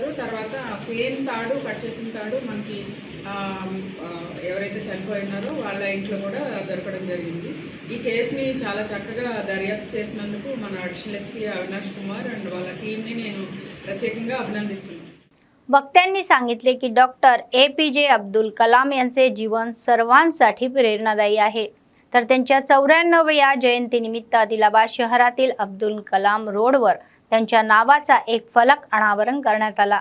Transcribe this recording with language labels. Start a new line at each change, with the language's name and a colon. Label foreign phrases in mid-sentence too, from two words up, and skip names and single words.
Telugu: తర్వాత సేమ్ తాడు, కట్ చేసిన తాడు మనకి ఎవరైతే చనిపోయినారో వాళ్ళ ఇంట్లో కూడా దొరకడం జరిగింది. ఈ కేసుని చాలా చక్కగా దర్యాప్తు చేసినందుకు మన
English: additional SP
Telugu: అవినాష్ కుమార్ అండ్ వాళ్ళ టీంని నేను प्रत्येకంగా అభినందిస్తున్నాను.
Marathi: वक्त्यांनी सांगितले की डॉक्टर APJ अब्दुल कलाम यांचे जीवन सर्वांसाठी प्रेरणादायी आहे. तर त्यांच्या 94व्या जयंतीनिमित्त आदिलाबाद शहरातील अब्दुल कलाम रोडवर त्यांच्या नावाचा एक फलक अनावरण करण्यात आला.